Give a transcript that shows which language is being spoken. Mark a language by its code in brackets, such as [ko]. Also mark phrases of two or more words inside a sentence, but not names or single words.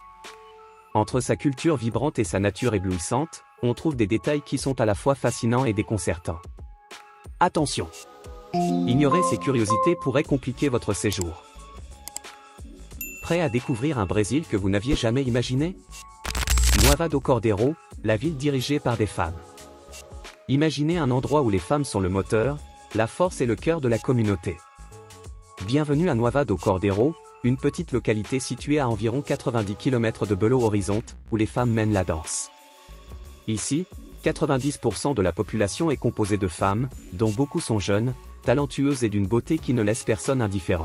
[fr] Entre sa culture vibrante et sa nature éblouissante, on trouve des détails qui sont à la fois fascinants et déconcertants. Attention! Ignorer ces curiosités pourrait compliquer votre séjour. Prêt à découvrir un Brésil que vous n'aviez jamais imaginé? Nova do Cordeiro, la ville dirigée par des femmes. Imaginez un endroit où les femmes sont le moteur, la force et le cœur de la communauté. Bienvenue à Nova do Cordeiro, une petite localité située à environ 90 km de Belo Horizonte, où les femmes mènent la danse. Ici, 90% de la population est composée de femmes, dont beaucoup sont jeunes, talentueuses et d'une beauté qui ne laisse personne indifférent.